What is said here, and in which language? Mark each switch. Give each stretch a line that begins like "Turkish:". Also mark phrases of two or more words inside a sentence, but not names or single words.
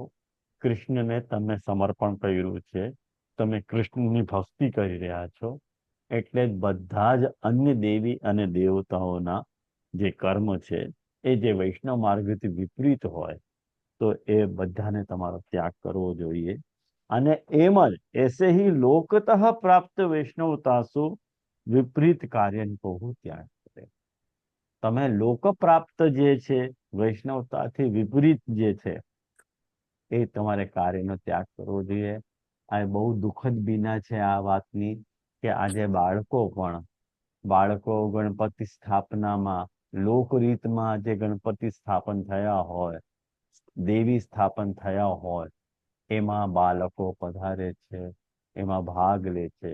Gujarati: કૃષ્ણને તમે સમર્પણ કર્યું છે, તમે કૃષ્ણની ભક્તિ કરી રહ્યા છો. એટલે જ બધા જ અન્ય દેવી અને દેવતાઓના જે કર્મ છે એ જે વૈષ્ણવ માર્ગથી વિપરીત હોય તો એ બધાને તમારો ત્યાગ કરવો જોઈએ. અને એમ જ એસે
Sanskrit: ही लोकतः प्राप्त वैष्णवतासु
Gujarati: વિપરીત કાર્યન કહું ત્યાગ કરે. તમે લોક પ્રાપ્ત જે છે વૈષ્ણવતાથી વિપરીત જે છે એ તમારે કાર્યનો ત્યાગ કરવો જોઈએ. આ બહુ દુઃખદ બીના છે આ વાતની કે આજે બાળકો ગણપતિ સ્થાપનામાં લોકરીતમાં જે ગણપતિ સ્થાપન થયા હોય, દેવી સ્થાપન થયા હોય, એમાં બાળકો પધારે છે, એમાં ભાગ લે છે.